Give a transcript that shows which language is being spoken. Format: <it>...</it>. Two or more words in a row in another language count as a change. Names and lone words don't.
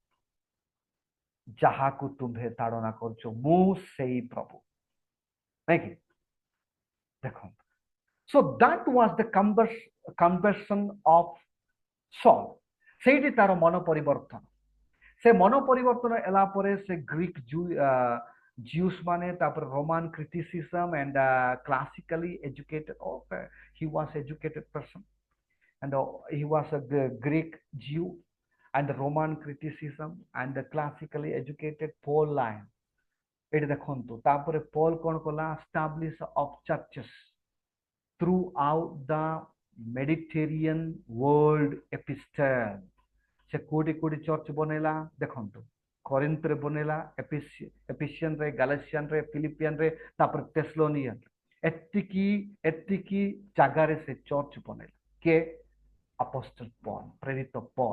<or>ଯାହାକୁ ତୁମ୍ଭେ ତାଡ଼ନା କରୁଛ ମୁଁ ସେଇ ପ୍ରଭୁ, ନାଇଁ କି?</or> <en>ଦେଖନ୍ତୁ, so that was the conversion of Saul.</en> <or>ସେଇଠି ତାର ମନ ପରିବର୍ତ୍ତନ। ସେ ମନ ପରିବର୍ତ୍ତନ ହେଲା ପରେ ସେ</or> <en>ଗ୍ରୀକ Jews</en> <or>ମାନେ, ତାପରେ</or> <en>Roman criticism and classically educated, he was educated person and he was a Greek Jew and Roman criticism and the classically educated Paul line।</en> <or>ଏଠି ଦେଖନ୍ତୁ, ତାପରେ ପଲ୍ କଣ କଲା?</or> <en>establish of churches throughout the Mediterranean world epistle।</en> <or>ସେ କୋଉଠି କୋଉଠି ଚର୍ଚ୍ଚ ବନେଇଲା? ଦେଖନ୍ତୁ, କରିନ୍ଥରେ ବନେଇଲା, ଏଫିସିଆନରେ, ଗାଲାସିଆନରେ, ଫିଲିପିଆନରେ, ତାପରେ ତେସଲୋନିଆନ, ଏତିକି ଜାଗାରେ ସେ ଚର୍ଚ୍ଚ ବନେଇଲା। କିଏ? ଆପୋଷ୍ଟଲ ପଲ୍, ପ୍ରେରିତ ପଲ୍।</or>